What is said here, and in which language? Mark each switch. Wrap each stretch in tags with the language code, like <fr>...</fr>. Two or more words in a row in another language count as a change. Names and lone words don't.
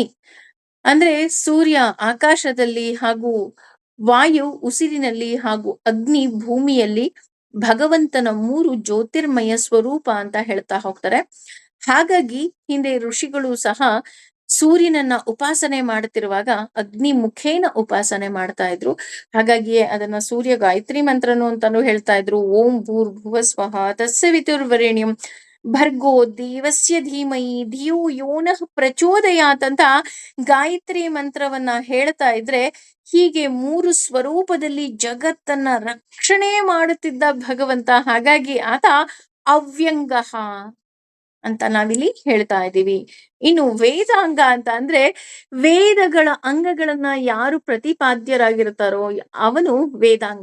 <kn>ಅಂದ್ರೆ ಸೂರ್ಯ ಆಕಾಶದಲ್ಲಿ, ಹಾಗೂ ವಾಯು ಉಸಿರಿನಲ್ಲಿ, ಹಾಗೂ ಅಗ್ನಿ ಭೂಮಿಯಲ್ಲಿ ಭಗವಂತನ 3 ಜ್ಯೋತಿರ್ಮಯ ಸ್ವರೂಪ ಅಂತ ಹೇಳ್ತಾ ಹೋಗ್ತಾರೆ. ಹಾಗಾಗಿ ಹಿಂದೆ ಋಷಿಗಳು ಸಹ ಸೂರ್ಯನನ್ನ ಉಪಾಸನೆ ಮಾಡುತ್ತಿರುವಾಗ ಅಗ್ನಿ ಮುಖೇನ ಉಪಾಸನೆ ಮಾಡ್ತಾ ಇದ್ರು. ಹಾಗಾಗಿಯೇ ಅದನ್ನ ಸೂರ್ಯ ಗಾಯತ್ರಿ ಮಂತ್ರನು ಅಂತಾನು ಹೇಳ್ತಾ ಇದ್ರು.</kn> <sa>ಓಂ ಭೂರ್ಭುವ ಸ್ವಃ ತತ್ಸವಿತುರ್ವರೆಣ್ಯಂ ಭರ್ಗೋ ದೇವಸ್ಯ ಧೀಮಹಿ ಧಿಯೋ ಯೋನಃ ಪ್ರಚೋದಯಾತ್</sa> <kn>ಅಂತ ಗಾಯತ್ರಿ ಮಂತ್ರವನ್ನ ಹೇಳ್ತಾ ಇದ್ರೆ, ಹೀಗೆ 3 ಸ್ವರೂಪದಲ್ಲಿ ಜಗತ್ತನ್ನ ರಕ್ಷಣೆ ಮಾಡುತ್ತಿದ್ದ ಭಗವಂತ. ಹಾಗಾಗಿ ಆತ ಅವ್ಯಂಗ ಅಂತ ನಾವಿಲ್ಲಿ ಹೇಳ್ತಾ ಇದ್ದೀವಿ. ಇನ್ನು ವೇದಾಂಗ ಅಂತ ಅಂದ್ರೆ ವೇದಗಳ ಅಂಗಗಳನ್ನ ಯಾರು ಪ್ರತಿಪಾದ್ಯರಾಗಿರ್ತಾರೋ ಅವನು ವೇದಾಂಗ.</kn>